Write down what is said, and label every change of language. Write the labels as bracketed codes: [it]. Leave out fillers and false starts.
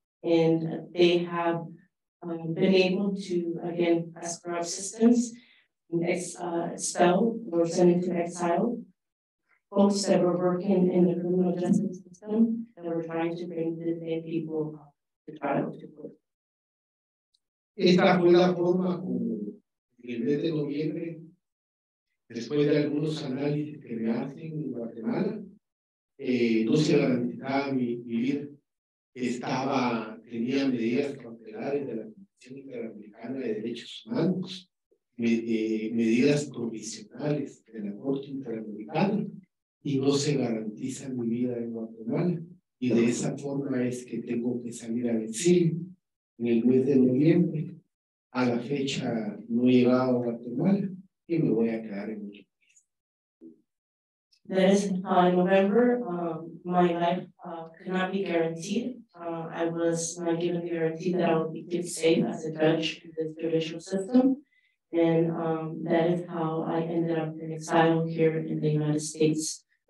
[en] And they have been able to, again, as corrupt systems, expel or send into exile folks that were working in the criminal justice system that were trying to bring the same people to trial to court. [es] Esta fue la forma como en el mes de noviembre, después de algunos análisis que me hacen en Guatemala, no se garantizaba mi vida. Tenía medidas cautelares de la Comisión Interamericana de Derechos Humanos, medidas provisionales de la Corte Interamericana, y no se garantiza mi vida en Guatemala. Y de esa forma es que tengo que salir al exilio en el mes de noviembre. A la fecha no he llegado a Guatemala y me voy a quedar en otro país. [en] That is, in November, my life could not be guaranteed. I was not given the guarantee that I would be kept safe as a judge in the judicial system. And that is how I ended up in exile here in the United States.